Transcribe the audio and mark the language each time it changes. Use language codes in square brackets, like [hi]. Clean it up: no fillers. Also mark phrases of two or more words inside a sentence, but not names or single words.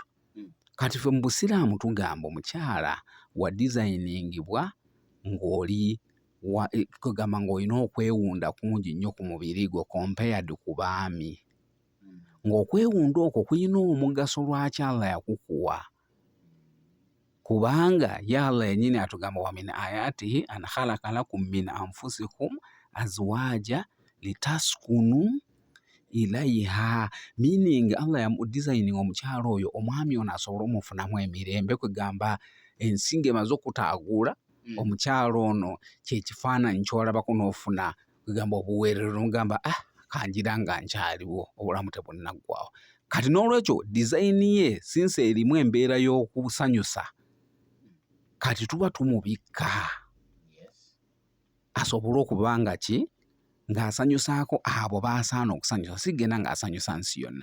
[lg] Kati ffe mu busiraamu tugamba omukyala wa designingibwa ng'oli kugamba ng'olina okwewunda kungi nnyo ku mubiri gwo compared ku baami. Ng'okwewunda okwo kulina omugaso lwaki Allah yakukuwa. Kubanga ye Allah yennyini atugamba [ar] ومن آياته أن خلق لكم من أنفسكم أزواجا لتسكنوا إليها. [lg] Meaning Allah ya designing omukyala oyo, omwami ono asobole omufunamu emirembe. Kugamba ensinga emaze okutaagula omukyala ono kyekifaananyi ky'olabako n'ofuna kugamba obuweerero n'ogamba kangira nga nkyaliwo, obulamu tebunnaggwawo. Kati n'olwekyo design ye since erimu embeera y'okusanyusa, kati tuba tumubikka asobole okuba nga ki ng'asanyusaako abo baasaana okusanyusa, sigenda ng'asanyusa nsi yonna.